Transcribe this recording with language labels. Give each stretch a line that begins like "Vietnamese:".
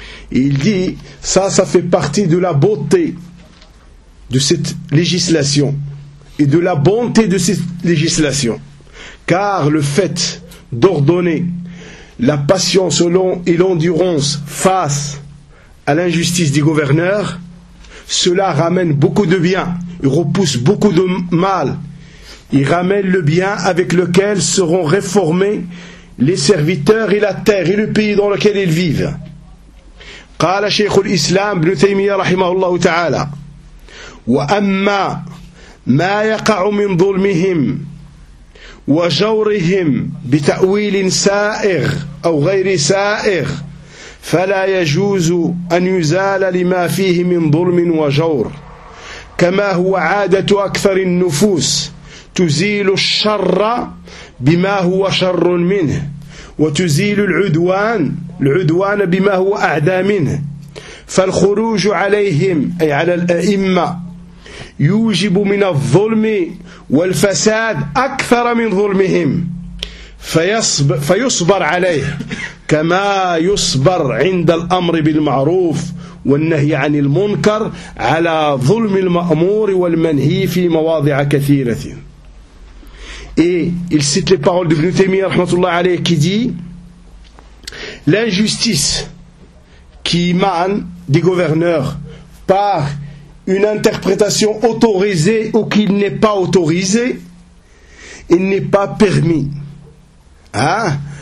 French: Il dit, ça fait partie de la beauté de cette législation et de la bonté de cette législation, car le fait d'ordonner la patience et l'endurance face à l'injustice des gouverneurs, cela ramène beaucoup de bien et repousse beaucoup de mal. Il ramène le bien avec lequel seront réformés les serviteurs et la terre et le pays dans lequel ils vivent.
Arabic: قال شيخ الإسلام ابن تيمية رحمه الله تعالى وأما ما يقع من ظلمهم وجورهم بتأويل سائغ أو غير سائغ فلا يجوز أن يزال لما فيه من ظلم وجور كما هو عادة أكثر النفوس تزيل الشر بما هو شر منه وتزيل العدوان بما هو أعدى منه فالخروج عليهم أي على الأئمة يوجب من الظلم والفساد أكثر من ظلمهم فيصبر عليه كما يصبر عند الأمر بالمعروف والنهي عن المنكر على ظلم المأمور والمنهي في مواضع كثيرة.
French: Et il cite les paroles de Ibn Taymiyyah
Arabic: rahmatullah alayhi
French: qui dit « L'injustice qui émane des gouverneurs par une interprétation autorisée ou qu'il n'est pas autorisé, il n'est pas permis. Hein?